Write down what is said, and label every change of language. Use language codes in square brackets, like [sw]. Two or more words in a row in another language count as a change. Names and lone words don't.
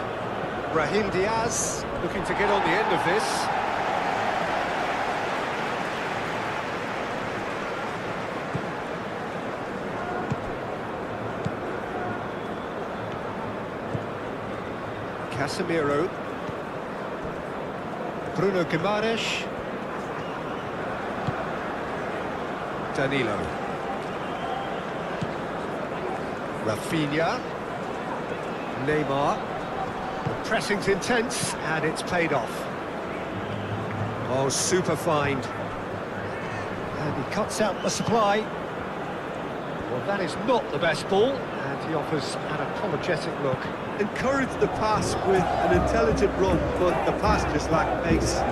[en] Brahim Diaz looking to get on the end of this. Casemiro. Bruno Guimaraes. Danilo. Rafinha. Neymar. The pressing's intense, and it's paid off. Oh, super find. And he cuts out the supply. Well, that is not the best ball, and he offers an apologetic look. Encouraged the pass with an intelligent run, but the pass just lacked pace.